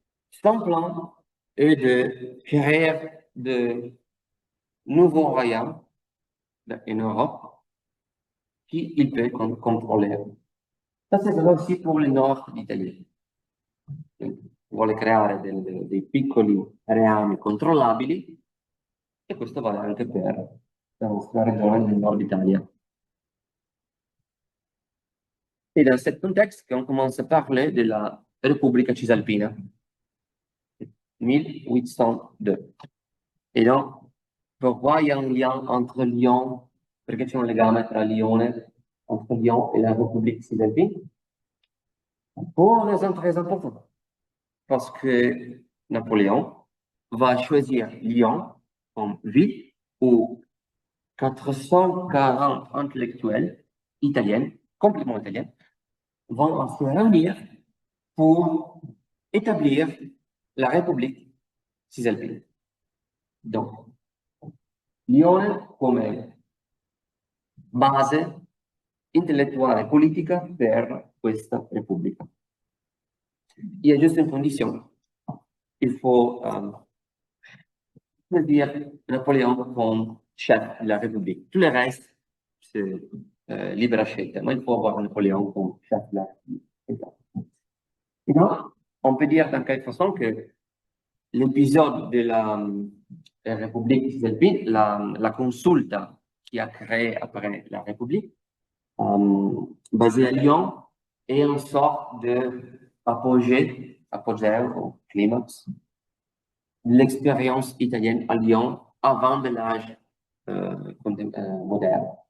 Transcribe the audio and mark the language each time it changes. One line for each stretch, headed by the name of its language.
French: Son plan est de créer de nouveaux royaumes en Europe qu'il peut contrôler. Ça, c'est vrai aussi pour le nord d'Italie.
Italian: Vuole creare dei piccoli reami controllabili e questo vale anche per la nostra regione del nord Italia.
French: C'est dans ce contexte qu'on commence à parler de la Repubblica Cisalpina, 1802. Et donc, pourquoi il y a un lien entre Lyon,
Italian: perché c'è un legame tra Lione,
French: entre Lyon et la République cisalpine? Pour une raison très importante. Parce que Napoléon va choisir Lyon comme ville où 440 intellectuels italiens, complètement italiens, vont se réunir pour établir la République cisalpine.
Italian: Donc, Lione come base intellettuale e politica per questa Repubblica.
French: Il y a juste une condition. Il faut dire Napoléon comme chef de la République. Tout le reste, c'est libre scelta, mais il faut avoir Napoléon comme chef de la République. Et donc, on peut dire dans quelque façon que l'épisode de la République cisalpine, la consulta qui a créé après la République, basée à Lyon, est une sorte d'apogée au climax de l'expérience italienne à Lyon avant de l'âge moderne.